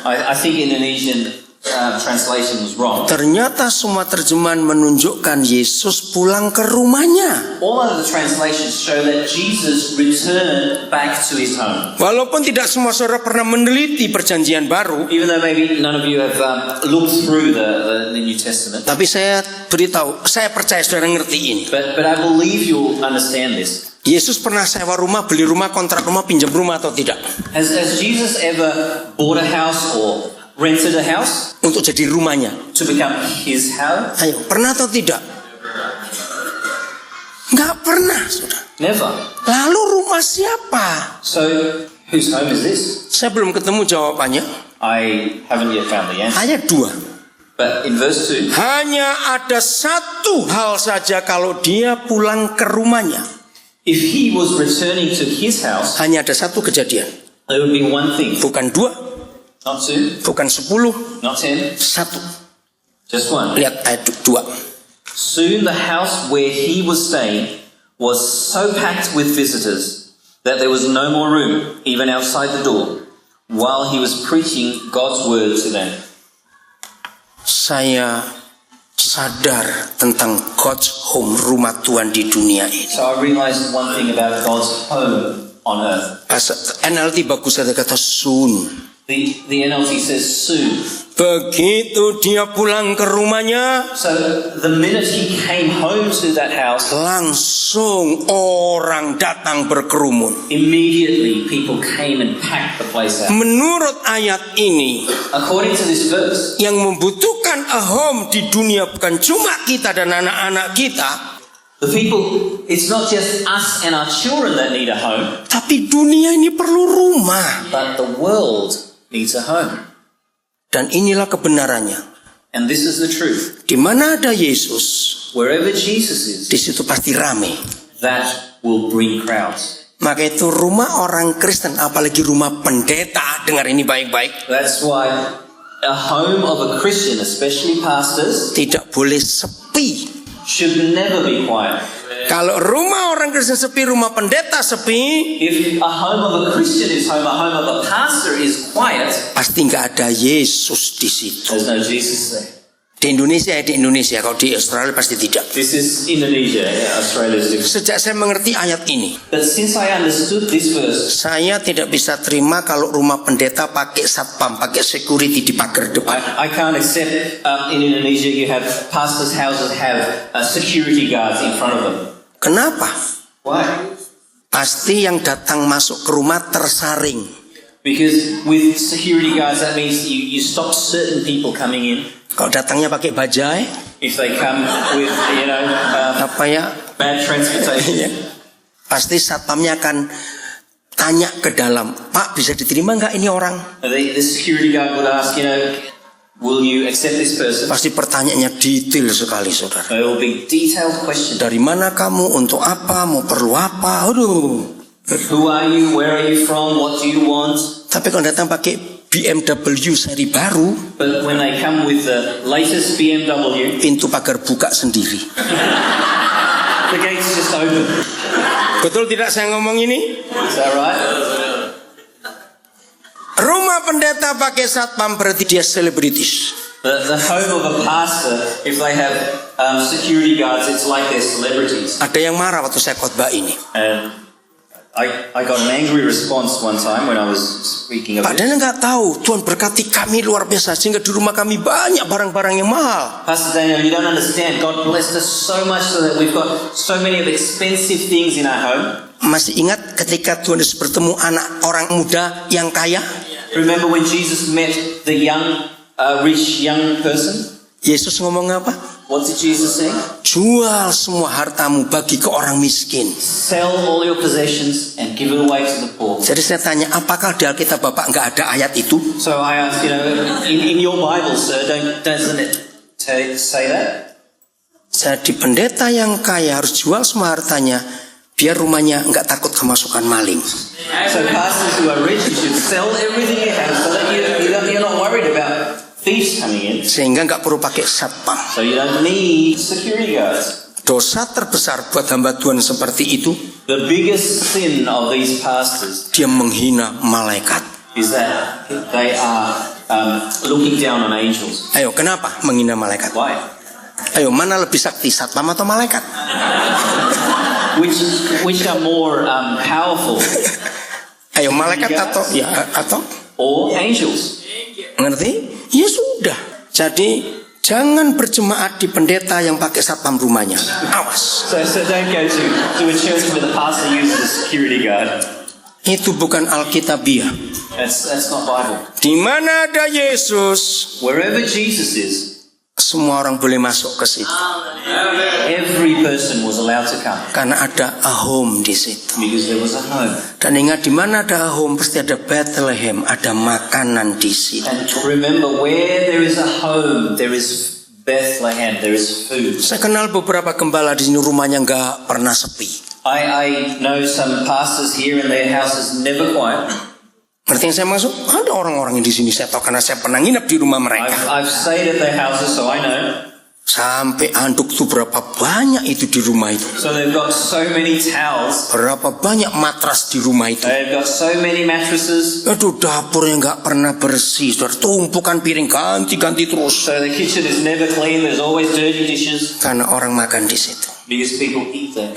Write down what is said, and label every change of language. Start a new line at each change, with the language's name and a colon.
English: I think Indonesian translation was wrong.
Indonesian: Ternyata semua terjemahan menunjukkan Yesus pulang ke rumahnya.
English: All of the translations show that Jesus returned back to his home.
Indonesian: Walaupun tidak semua saudara pernah meneliti perjanjian baru,
English: Even though maybe none of you have looked through the New Testament,
Indonesian: tapi saya beritahu, saya percaya saudara ngerti ini.
English: but I believe you'll understand this.
Indonesian: Yesus pernah sewa rumah, beli rumah, kontrak rumah, pinjam rumah atau tidak?
English: Has Jesus ever bought a house or rented a house
Indonesian: Untuk jadi rumahnya.
English: to become his house?
Indonesian: Ayo, pernah atau tidak? Enggak pernah, saudara.
English: Never.
Indonesian: Lalu rumah siapa?
English: So whose home is this?
Indonesian: Saya belum ketemu jawabannya.
English: I haven't yet found the answer.
Indonesian: Ayat 2.
English: But in verse 2,
Indonesian: Hanya ada satu hal saja kalau dia pulang ke rumahnya.
English: if he was returning to his house,
Indonesian: Hanya ada satu kejadian.
English: there would be one thing.
Indonesian: Bukan dua,
English: Not 2,
Indonesian: bukan 10,
English: not 10,
Indonesian: 1.
English: just 1.
Indonesian: Lihat ayat 2.
English: Soon the house where he was staying was so packed with visitors that there was no more room, even outside the door, while he was preaching God's word to them.
Indonesian: Saya sadar tentang
English: God's home,
Indonesian: rumah Tuhan di dunia ini.
English: So I realized one thing about God's home on earth.
Indonesian: NLT bagus ada kata soon.
English: The NLT says soon.
Indonesian: Begitu dia pulang ke rumahnya,
English: So the minute he came home to that house,
Indonesian: langsung orang datang berkerumun.
English: immediately people came and packed the place out.
Indonesian: Menurut ayat ini,
English: According to this verse,
Indonesian: yang membutuhkan
English: a home
Indonesian: di dunia bukan cuma kita dan anak-anak kita,
English: the people, it's not just us and our children that need a home,
Indonesian: tapi dunia ini perlu rumah.
English: but the world needs a home.
Indonesian: Dan inilah kebenarannya.
English: And this is the truth.
Indonesian: Di mana ada Yesus,
English: Wherever Jesus is,
Indonesian: di situ pasti rame.
English: that will bring crowds.
Indonesian: Maka itu rumah orang Kristen, apalagi rumah pendeta, dengar ini baik-baik,
English: That's why a home of a Christian, especially pastors,
Indonesian: tidak boleh sepi.
English: should never be quiet.
Indonesian: Kalau rumah orang Kristen sepi, rumah pendeta sepi,
English: If a home of a Christian is home, a home of a pastor is quiet,
Indonesian: pasti nggak ada Yesus di situ.
English: there's no Jesus there.
Indonesian: Di Indonesia, kalau di Australia pasti tidak.
English: This is Indonesia, Australia is different.
Indonesian: Sejak saya mengerti ayat ini,
English: But since I understood this verse,
Indonesian: saya tidak bisa terima kalau rumah pendeta pakai satpam, pakai security di pagar depan.
English: I can't accept in Indonesia you have pastors' houses have security guards in front of them.
Indonesian: Kenapa?
English: Why?
Indonesian: Pasti yang datang masuk ke rumah tersaring.
English: Because with security guards that means you stop certain people coming in.
Indonesian: Kalau datangnya pakai bajai,
English: If they come with,
Indonesian: apa ya?
English: bad transportation,
Indonesian: Pasti satpamnya akan tanya ke dalam, Pak bisa diterima nggak ini orang?
English: the security guard would ask, will you accept this person?
Indonesian: Pasti pertanyaannya detail sekali, saudara.
English: There will be detailed questions.
Indonesian: Dari mana kamu? Untuk apa? Mau perlu apa? Aduh.
English: Who are you? Where are you from? What do you want?
Indonesian: Tapi kalau datang pakai BMW seri baru,
English: But when they come with the latest BMW,
Indonesian: pintu pagar buka sendiri.
English: the gates just open.
Indonesian: Betul tidak saya ngomong ini?
English: Is that right?
Indonesian: Rumah pendeta pakai satpam berarti dia selebritis.
English: The home of a pastor, if they have security guards, it's like they're celebrities.
Indonesian: Ada yang marah waktu saya khotbah ini.
English: And I got an angry response one time when I was speaking of it.
Indonesian: Padahal nggak tahu Tuhan berkati kami luar biasa sehingga di rumah kami banyak barang-barang yang mahal.
English: Pastor Daniel, you don't understand. God blessed us so much so that we've got so many of expensive things in our home.
Indonesian: Masih ingat ketika Tuhan Yesus bertemu anak orang muda yang kaya?
English: Remember when Jesus met the rich young person?
Indonesian: Yesus ngomong apa?
English: What did Jesus say?
Indonesian: Jual semua hartamu bagi ke orang miskin.
English: Sell all your possessions and give it away to the poor.
Indonesian: Jadi saya tanya, apakah di Alkitab Bapak nggak ada ayat itu?
English: So I asked, in your Bible, sir, doesn't it say that?
Indonesian: Jadi pendeta yang kaya harus jual semua hartanya biar rumahnya nggak takut kemasukan maling.
English: So pastors who are rich, you should sell everything you have so that you're not worried about thieves coming in.
Indonesian: Sehingga nggak perlu pakai satpam.
English: So you don't need security guards.
Indonesian: Dosa terbesar buat hamba Tuhan seperti itu,
English: The biggest sin of these pastors
Indonesian: dia menghina malaikat.
English: is that they are looking down on angels.
Indonesian: Ayo, kenapa menghina malaikat?
English: Why?
Indonesian: Ayo, mana lebih sakti, satpam atau malaikat?
English: Which are more powerful,
Indonesian: Ayo, malaikat atau
English: or angels?
Indonesian: ngerti? Ya sudah. Jadi jangan berjemaat di pendeta yang pakai satpam rumahnya. Awas.
English: So don't go to a church where the pastor uses a security guard.
Indonesian: Itu bukan Alkitabiah.
English: That's not Bible.
Indonesian: Di mana ada Yesus,
English: Wherever Jesus is,
Indonesian: semua orang boleh masuk ke situ.
English: every person was allowed to come
Indonesian: Karena ada
English: a home
Indonesian: di situ.
English: because there was a home.
Indonesian: Dan ingat, di mana ada
English: a home
Indonesian: pasti ada Bethlehem, ada makanan di situ.
English: And remember, where there is a home, there is Bethlehem, there is food.
Indonesian: Saya kenal beberapa gembala di sini, rumahnya nggak pernah sepi.
English: I know some pastors here and their house is never quiet.
Indonesian: Berarti yang saya maksud, ada orang-orang yang di sini saya tahu karena saya pernah nginep di rumah mereka.
English: I've stayed at their houses, so I know.
Indonesian: Sampai anduk tuh berapa banyak itu di rumah itu.
English: So they've got so many towels.
Indonesian: Berapa banyak matras di rumah itu.
English: They've got so many mattresses.
Indonesian: Aduh, dapurnya nggak pernah bersih. Saudara, tumpukan piring ganti-ganti terus.
English: So the kitchen is never clean. There's always dirty dishes.
Indonesian: Karena orang makan di situ.
English: Because people eat there.